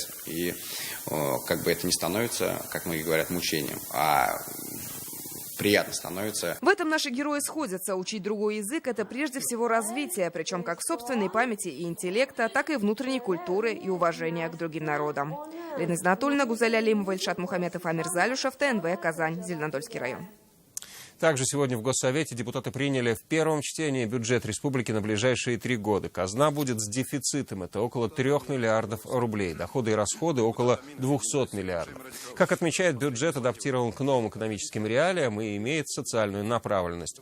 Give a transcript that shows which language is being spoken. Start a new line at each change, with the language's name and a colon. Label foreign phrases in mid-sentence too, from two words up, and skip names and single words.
Russian: И как бы это не становится, как многие говорят, мучением, а приятно становится. В этом наши герои сходятся. Учить другой язык – это прежде всего развитие, причем как собственной памяти и интеллекта, так и внутренней культуры и уважения к другим народам. Лена Знатульна, Гузаль Алимова, Ильшат Мухаметов, Амир Залюшев, ТНВ, Казань, Зеленодольский район. Также сегодня в Госсовете депутаты приняли в первом чтении бюджет республики на ближайшие 3 года. Казна будет с дефицитом. Это около 3 миллиардов рублей. Доходы и расходы около 200 миллиардов. Как отмечает, бюджет адаптирован к новым экономическим реалиям и имеет социальную направленность.